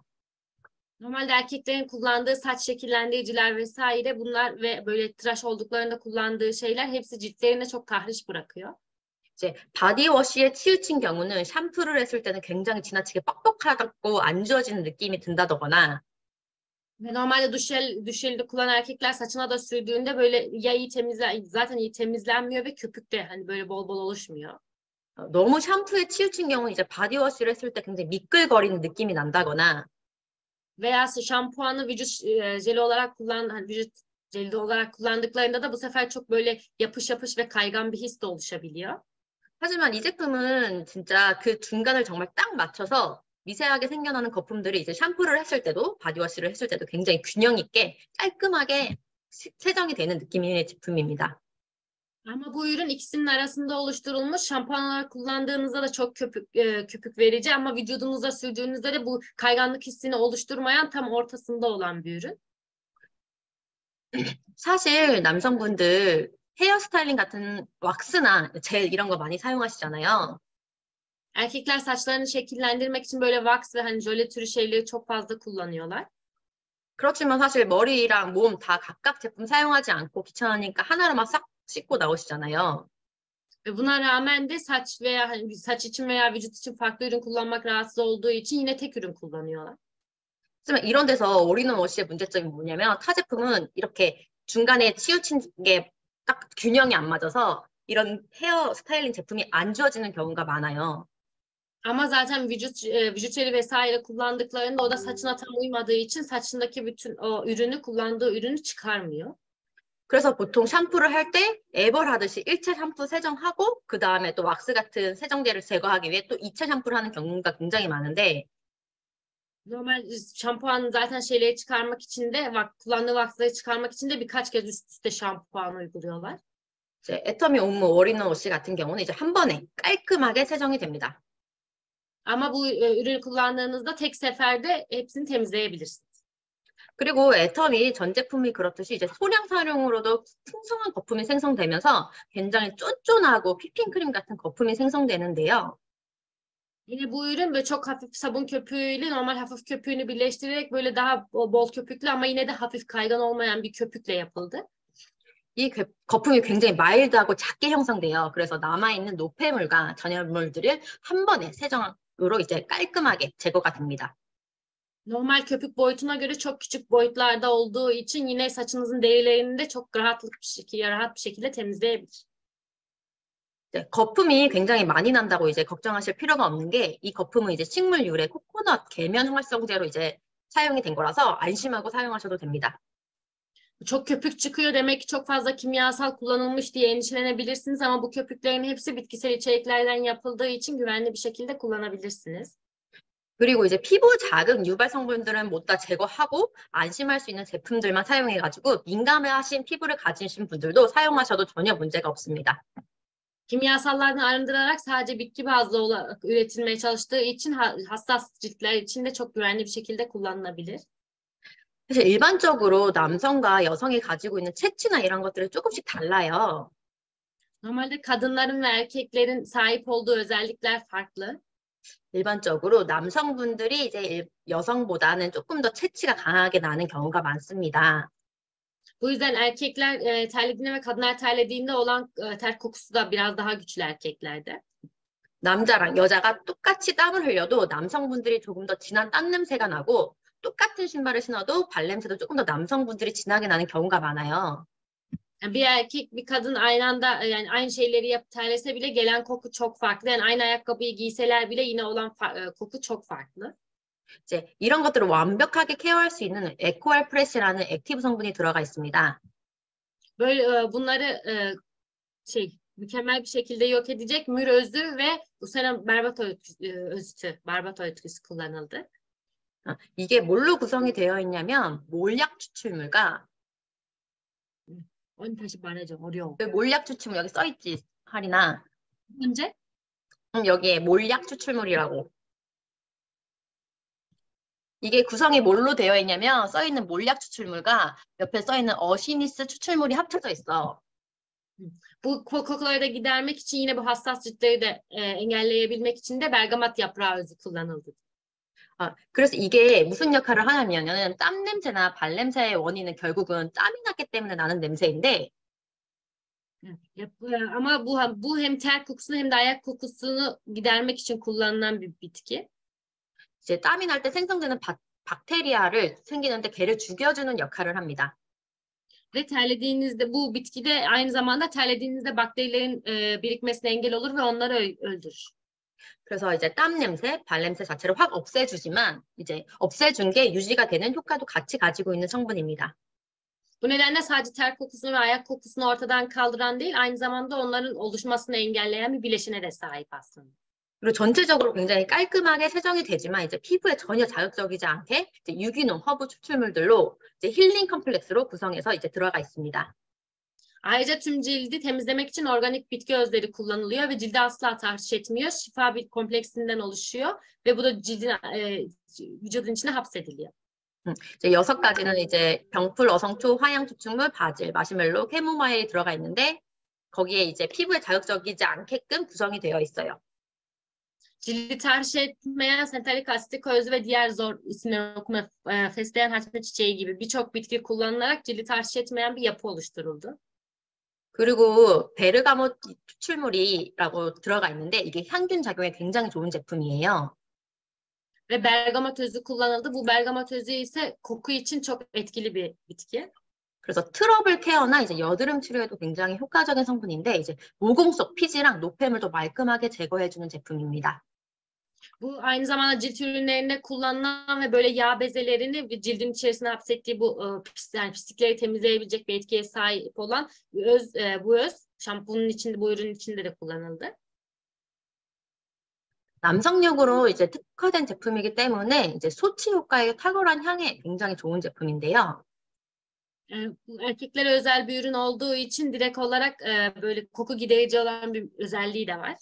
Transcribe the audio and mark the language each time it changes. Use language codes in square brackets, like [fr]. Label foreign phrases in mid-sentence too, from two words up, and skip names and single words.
[tr] Normalde erkeklerin kullandığı saç şekillendiriciler vesaire bunlar ve böyle tıraş olduklarında kullandığı şeyler hepsi ciltlerine çok tahriş bırakıyor. [ko] 이제 바디워시에 치우친 경우는 샴푸를 했을 때는 굉장히 지나치게 뻑뻑하고 안 지워지는 느낌이 든다거나 [tr] Ve normalde duş jeli de kullanan erkekler saçına da sürdüğünde böyle ya zaten iyi temizlenmiyor ve köpük de hani böyle bol bol oluşmuyor. [ko] 너무 샴푸에 치우친 경우는 이제 바디워시를 했을 때 굉장히 미끌거리는 느낌이 난다거나 [tr] Veya şampuanı jeli olarak vücut jeli olarak kullandıklarında da bu sefer çok böyle yapış yapış ve kaygan bir his de oluşabiliyor. [ko] 하지만 이 제품은 진짜 그 중간을 정말 딱 맞춰서 미세하게 생겨나는 거품들이 이제 샴푸를 했을 때도 바디워시를 했을 때도 굉장히 균형 있게 깔끔하게 세정이 되는 느낌의 제품입니다. [tr] Ama bu ürün ikisinin arasında oluşturulmuş. Şampuan olarak kullandığınızda da çok köpük verici ama vücudunuza sürdüğünüzde de bu kayganlık hissini oluşturmayan tam ortasında olan bir ürün. [ko] 사실 남성분들 헤어스타일링 같은 왁스나 젤 이런 거 많이 사용하시잖아요. [tr] Erkekler saçlarını şekillendirmek için böyle wax ve hani jöle türü şeyleri çok fazla kullanıyorlar. [ko] 그렇지만 사실 머리랑 몸 다 각각 제품 사용하지 않고 귀찮으니까 하나로만 싹 씻고 나오시잖아요. [tr] Ve buna rağmen de saç veya hani saç için veya vücut için farklı ürün kullanmak rahatsız olduğu için yine tek ürün kullanıyorlar. [ko] 하지만 이런 데서 올인원워시의 문제점이 뭐냐면 타 제품은 이렇게 중간에 치우친 게 딱 균형이 안 맞아서 이런 헤어 스타일링 제품이 안 지워지는 경우가 많아요. [tr] Ama zaten vücut jeli vesaire kullandıklarında o da saçına tam uymadığı için saçındaki bütün o ürünü kullandığı ürünü çıkarmıyor. [ko] 그래서 보통 샴푸를 할 때 애벌 하듯이 1차 샴푸 세정하고 그 다음에 또 왁스 같은 세정제를 제거하기 위해 또 2차 샴푸를 하는 경우가 굉장히 많은데 [tr] Normal şampuan zaten şeyleri çıkarmak için de kullandığı vaksları çıkarmak için de birkaç kez üst üste şampuan uyguluyorlar. [ko] 이제 애터미 옴무 올인원 워시 같은 경우는 이제 한 번에 깔끔하게 세정이 됩니다. [tr] Ama bu ürünü kullandığınızda tek seferde hepsini temizleyebilirsiniz. [ko] 그리고 애터미 전 제품이 그렇듯이 이제 소량 사용으로도 풍성한 거품이 생성되면서 굉장히 쫀쫀하고 휘핑크림 같은 거품이 생성되는데요. [tr] Yine bu ürün böyle çok hafif sabun köpüğüyle normal hafif köpüğünü birleştirerek böyle daha bol köpüklü ama yine de hafif kaygan olmayan bir köpükle yapıldı. [ko] 이 거품이 굉장히 마일드하고 작게 형성돼요. 그래서 남아있는 노폐물과 전염물들을 한 번에 세정으로 이제 깔끔하게 제거가 됩니다. [tr] Normal köpük boyutuna göre çok küçük boyutlarda olduğu için yine saçınızın derilerini de çok rahat bir şekilde temizleyebilir. [ko] 네, 거품이 굉장히 많이 난다고 이제 걱정하실 필요가 없는 게 이 거품은 이제 식물 유래 코코넛 계면 활성제로 이제 사용이 된 거라서 안심하고 사용하셔도 됩니다. [tr] Çok köpük çıkıyor demek ki çok fazla kimyasal kullanılmış diye endişelenebilirsiniz ama bu köpüklerin hepsi bitkisel içeriklerden yapıldığı için güvenli bir şekilde kullanabilirsiniz. [ko] 그리고 이제 피부 자극 유발 성분들은 못 다 제거하고 안심할 수 있는 제품들만 사용해가지고 민감하신 피부를 가지신 분들도 사용하셔도 전혀 문제가 없습니다. [tr] Kimyasallardan arındırarak sadece bitki bazlı olarak üretilmeye çalıştığı için hassas ciltler için de çok güvenli bir şekilde kullanılabilir. [ko] 사실 일반적으로 남성과 여성이 가지고 있는 체취나 이런 것들이 조금씩 달라요. [tr] Normalde kadınların ve erkeklerin sahip olduğu özellikler farklı. [ko] 일반적으로 남성분들이 이제 여성보다는 조금 더 체취가 강하게 나는 경우가 많습니다. [tr] Bu yüzden erkekler terlediğinde ve kadınlar terlediğinde olan ter kokusu da biraz daha güçlü erkeklerde. [ko] 남자랑 여자가 똑같이 땀을 흘려도 남성분들이 조금 더 진한 땀 냄새가 나고 똑같은 신발을 신어도 발냄새도 조금 더 남성분들이 진하게 나는 경우가 많아요. [tr] Yani bir erkek bir kadın aynı anda yani aynı şeyleri yapıp terlese bile gelen koku çok farklı. Yani aynı ayakkabıyı giyseler bile yine olan koku çok farklı. [ko] 이제 이런 것들을 완벽하게 케어할 수 있는 에코알 프레시라는 액티브 성분이 들어가 있습니다. [tr] Böyle bunları mükemmel bir şekilde yok edecek mür özü ve bu sene berbat öğütüsü kullanıldı. [ko] 이게 뭘로 구성이 되어 있냐면 몰약 추출물과 Onu 다시 말해줘. 어려워. 몰약 추출물 여기 써 있지 하리나 문제? 여기에 몰약 추출물이라고 이게 구성이 뭘로 되어 있냐면 써 있는 몰약 추출물과 옆에 써 있는 어시니스 추출물이 합쳐져 있어. [tr] Bu kokuları da gidermek için yine bu hassas ciltleri de engelleyebilmek için de bergamat yaprağı özü kullanıldı. [ko] 그래서 이게 무슨 역할을 하냐면은 땀 냄새나 발 냄새의 원인은 결국은 땀이 났기 때문에 나는 냄새인데 [tr] Ama bu hem ter kokusunu hem de ayak kokusunu gidermek için kullanılan bir bitki. [ko] 이제 땀이 날 때 생성되는 박테리아를 생기는데 걔를 죽여주는 역할을 합니다. [tr] Ve terlediğinizde bu bitki de aynı zamanda terlediğinizde bakterilerin birikmesine engel olur ve onları öldürür. [ko] 그래서 이제 땀 냄새, 발 냄새 자체를 확 없애주지만 이제 없애준 게 유지가 되는 효과도 같이 가지고 있는 성분입니다. [tr] Bu nedenle sadece ter kokusunu ve ayak kokusunu ortadan kaldıran değil, aynı zamanda onların oluşmasını engelleyen bir bileşine de sahip aslında. [ko] 그리고 전체적으로 굉장히 깔끔하게 세정이 되지만 이제 피부에 전혀 자극적이지 않게 이제 유기농 허브 추출물들로 이제 힐링 컴플렉스로 구성해서 이제 들어가 있습니다. [tr] Ayrıca tüm cildi temizlemek için organik bitki özleri kullanılıyor ve cildi asla tahriş etmiyor. Şifa bir kompleksinden oluşuyor ve bu da vücudun içine hapsediliyor. [ko] 이제 6가지는 이제 병풀, 어성초, 화양 추출물, 바질, 마시멜로, 캐모마일이 들어가 있는데 거기에 이제 피부에 자극적이지 않게끔 구성이 되어 있어요. [tr] Cildi tahriş etmeyen sentalik asitik özü ve diğer zor isimleri okuma fesleğen haçma çiçeği gibi birçok bitki kullanılarak cildi tahriş etmeyen bir yapı oluşturuldu. [ko] 그리고 베르가모 추출물이라고 들어가 있는데 이게 향균 작용에 굉장히 좋은 제품이에요. [tr] Ve bergamot özü kullanıldı. Bu bergamot özü ise koku için çok etkili bir bitki. [ko] 그래서 트러블 케어나 이제 여드름 치료에도 굉장히 효과적인 성분인데 이제 모공 속 피지랑 노폐물도 말끔하게 제거해주는 제품입니다. [tr] Bu aynı zamanda cilt ürünlerinde kullanılan ve böyle yağ bezelerini ve cildin içerisine hapsettiği bu yani pislikleri temizleyebilecek bir etkiye sahip olan bu öz şampuanın içinde, bu ürünün içinde de kullanıldı. [ko] 남성용으로 이제 특화된 제품이기 때문에 이제 소치 효과의 탁월한 향에 굉장히 좋은 제품인데요. [tr] Bu erkeklere özel bir ürün olduğu için direkt olarak böyle koku giderici olan bir özelliği de var.